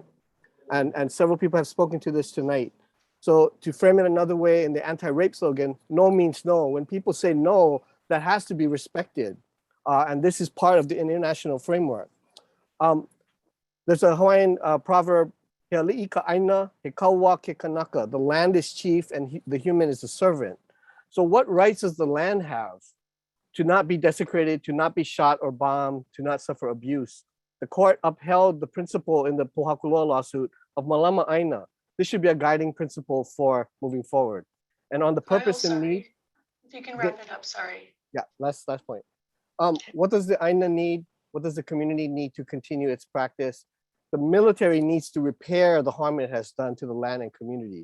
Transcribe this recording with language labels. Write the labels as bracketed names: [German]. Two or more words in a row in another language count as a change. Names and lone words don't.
[English] And several people have spoken to this tonight. So to frame it another way, in the anti-rape slogan, no means no. When people say no, that has to be respected. And this is part of the international framework. There's a Hawaiian proverb, [Hawaiian] "He ali'i ka aina, he kaua ke kanaka." [English] The land is chief and the human is the servant. So what rights does the land have to not be desecrated, to not be shot or bombed, to not suffer abuse? The court upheld the principle in the Pohakuloa lawsuit of [Hawaiian] malama aina. [English] This should be a guiding principle for moving forward. And on the purpose and need. If you can wrap it up, sorry. Yeah, last point. What does the aina need? What does the community need to continue its practice? The military needs to repair the harm it has done to the land and community.